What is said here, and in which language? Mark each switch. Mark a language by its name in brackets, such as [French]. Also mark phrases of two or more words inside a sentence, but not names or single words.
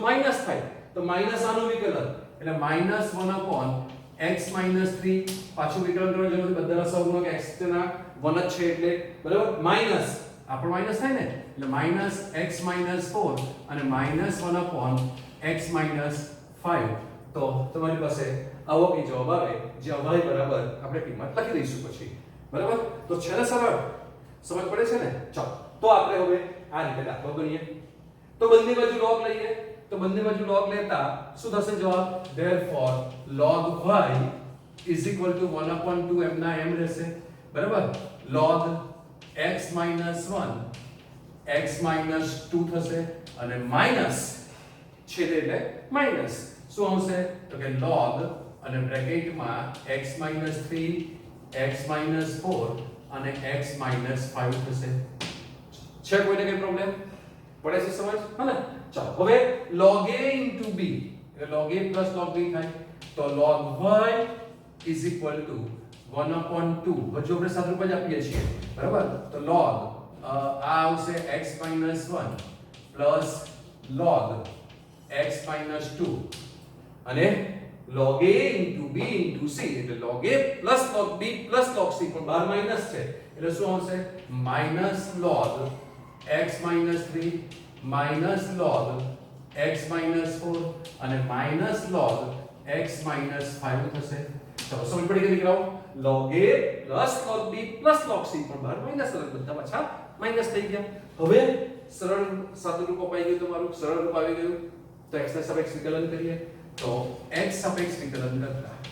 [Gujarati] માઈનસ થાય તો માઈનસ આનું વિકલન એટલે -1 upon x - 3 પાછું વિકલન કરવાની જરૂર નથી બધાના સહગુણક x ના 1 જ છે એટલે બરાબર માઈનસ આપણો માઈનસ થાય ને એટલે -x - 4 અને -1 upon x - 5 તો તમારી પાસે આવો કે જવાબ આવે જ્યાં y બરાબર આપણે કિંમત લખી દઈશું પછી બરાબર. તો છે ને સરળ સમજ પડે છે ને. ચાલો તો આપણે હવે આ રીતે દાખલો ગણીએ તો બંને બાજુ log લઈએ તો બંને બાજુ log લેતા શું થશે જવાબ [English] therefore log y is equal to 1 upon 2 m [Gujarati] ના m રહેશે બરાબર. log x - 1 x - 2 થશે અને માઈનસ છેદે એટલે માઈનસ શું આવશે તો કે log અને બ્રેકેટમાં x - 3 x - 4 અને x - 5 થશે છે કોઈને કઈ પ્રોબ્લેમ પડે છે સમજ હા ને ચાલો હવે [English] log a into b [Gujarati] એટલે [English] log a plus log b [Gujarati] થાય તો [English] log y is equal to 1/2 [Gujarati] હજુ આપણે સાદુરૂપ જ આપીએ છીએ બરાબર તો log આ આવશે [English] x - 1 plus log x - 2 [Gujarati] અને [English] log a into b into c [Gujarati] એટલે [English] log a plus log b plus [Gujarati] log c પણ બહાર માઈનસ છે એટલે શું આવશે [English] minus log x - 3 minus log x - 4 [Gujarati] અને [English] minus log x - 5 [Gujarati] થશે ચલો સમજ પડી ગઈ દીકરાઓ [English] log a plus log b plus log c [Gujarati] પણ બહાર માઈનસ બધા પાછા માઈનસ થઈ ગયા હવે સરળ સાદું રૂપ અપાઈ ગયું તમારું સરળ રૂપ આવી ગયું તો x ના સાપેક્ષ વિકલન કરીએ તો x સાપેક્ષ વિકલન કરતા